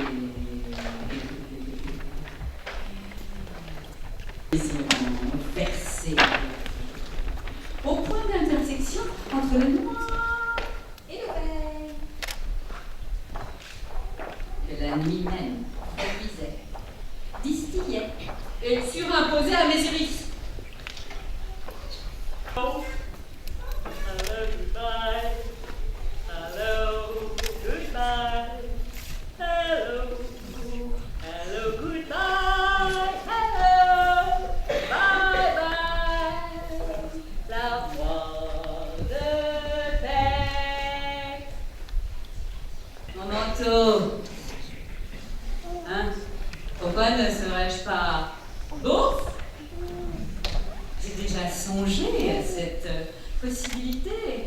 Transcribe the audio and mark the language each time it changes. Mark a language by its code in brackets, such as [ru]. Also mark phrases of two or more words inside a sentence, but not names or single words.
[fr] Désirant verser. Au point d'intersection entre le noir et le vert. Que la nuit même révisait, distillait et surimposait à mes iris. [en] Hello, goodbye. Hello, goodbye. Hello, hello, goodbye. Hello, bye bye. [fr] La voix de paix. Mon manteau. Hein? Pourquoi ne serais-je pas beau? J'ai déjà songé à cette possibilité.